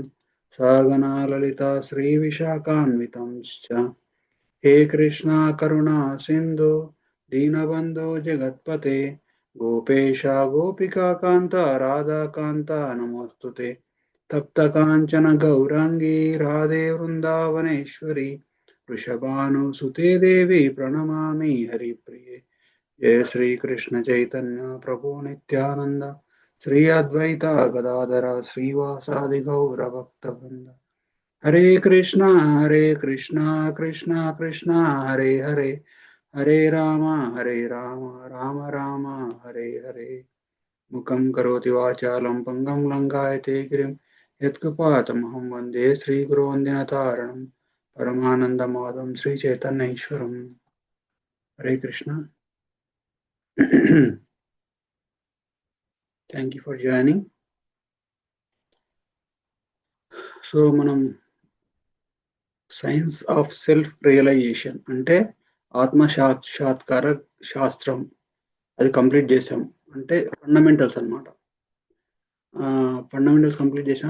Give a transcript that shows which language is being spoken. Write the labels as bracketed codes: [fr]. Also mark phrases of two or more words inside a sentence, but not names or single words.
[sa] सहगना ललिता श्रीविशाखान्वितंश्च हे कृष्णा करुणा सिन्धु दीनबन्धो जगत्पते गोपेश गोपिकान्त राधाकान्त नमोऽस्तुते तप्तकाञ्चन गौराङ्गी राधे वृन्दावनेश्वरी वृषभानुसुते देवी प्रणमामि हरिप्रिये। जय श्री कृष्ण चैतन्य प्रभु नित्यानंद श्री अद्वैता गदाधर श्रीवासादि गौर भक्तवृंद। हरे कृष्णा कृष्णा कृष्णा हरे हरे हरे राम राम राम हरे हरे। मुखं करोति वाचालं पंगं लंघयते गिरिं यत्कृपातमहं वन्दे श्रीगुरोऽन्यतारणं परमानन्दमाधवं श्रीचैतन्यईश्वरम्। हरे कृष्णा। [en] Thank you for joining. [te] సో మనం [en] science of self realization [te] అంటే ఆత్మ సాక్షాత్కార శాస్త్రం అది కంప్లీట్ చేసాం. అంటే ఫండమెంటల్స్ అనమాట. ఫండమెంటల్స్ కంప్లీట్ చేసాం.